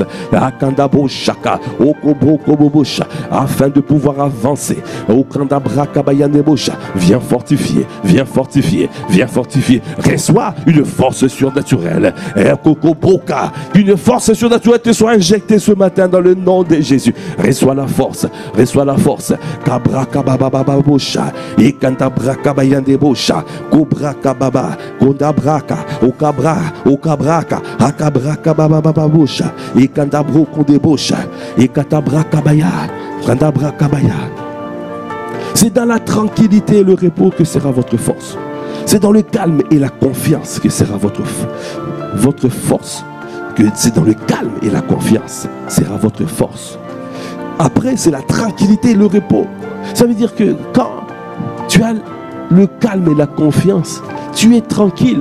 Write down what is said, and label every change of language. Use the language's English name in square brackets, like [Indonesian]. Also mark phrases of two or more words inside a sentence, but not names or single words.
[French] Afin de pouvoir avancer. Viens fortifier, viens fortifier, viens fortifier. Reçois une force surnaturelle. Une force surnaturelle te soit injectée ce matin dans le nom de Jésus. Reçois la force, reçois la force. Et kandabrakabayandebosha, kobrakababa, kondabraka, okabraka, akabrakababababocha, et kandabro kondebosha, et katabrakabaya, kandabrakabaya. C'est dans la tranquillité et le repos que sera votre force. C'est dans le calme et la confiance que sera votre force. C'est dans le calme et la confiance sera votre force. Après, c'est la tranquillité et le repos. Ça veut dire que quand tu as le calme et la confiance, tu es tranquille.